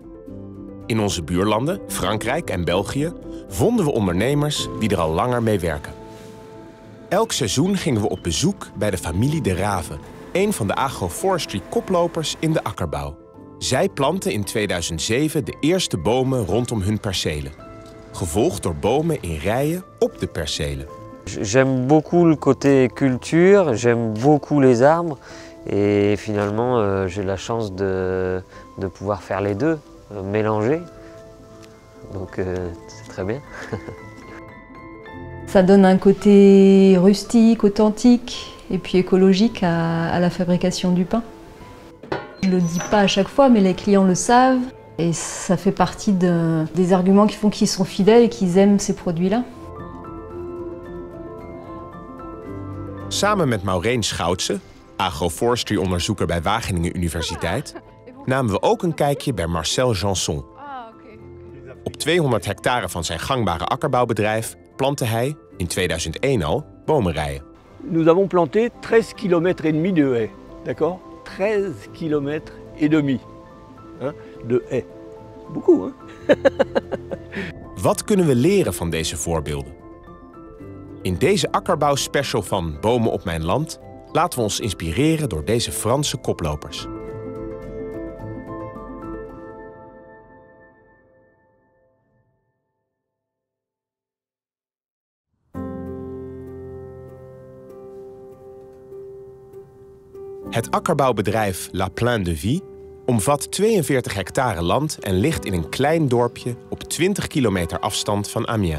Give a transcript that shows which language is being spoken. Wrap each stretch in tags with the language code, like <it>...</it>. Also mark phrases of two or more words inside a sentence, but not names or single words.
<nl>In onze buurlanden, Frankrijk en België, vonden we ondernemers die er al langer mee werken. Elk seizoen gingen we op bezoek bij de familie De Rave, een van de agroforestry koplopers in de akkerbouw. Zij plantten in 2007 de eerste bomen rondom hun percelen, gevolgd door bomen in rijen op de percelen.</nl> <fr>J'aime beaucoup le côté culture, j'aime beaucoup les arbres et finalement j'ai la chance de pouvoir faire les deux, mélanger. Donc c'est très bien. Ça donne un côté rustique, authentique et puis écologique à la fabrication du pain. Je ne le dis pas à chaque fois, mais les clients le savent et ça fait partie des arguments qui font qu'ils sont fidèles et qu'ils aiment ces produits-là.</fr> <nl>Samen met Maureen Schoutse, agroforestry-onderzoeker bij Wageningen Universiteit, namen we ook een kijkje bij Marcel Janson. Op 200 hectare van zijn gangbare akkerbouwbedrijf plantte hij, in 2001 al, bomenrijen.</nl> <fr>Nous avons planté 13,5 km de haies, d'accord? 13,5 km de haies. Beaucoup, hein?</fr> <nl>Wat kunnen we leren van deze voorbeelden? In deze akkerbouwspecial van Bomen op mijn land laten we ons inspireren door deze Franse koplopers. Het akkerbouwbedrijf La Plaine de Vie omvat 42 hectare land en ligt in een klein dorpje op 20 kilometer afstand van Amiens.</nl>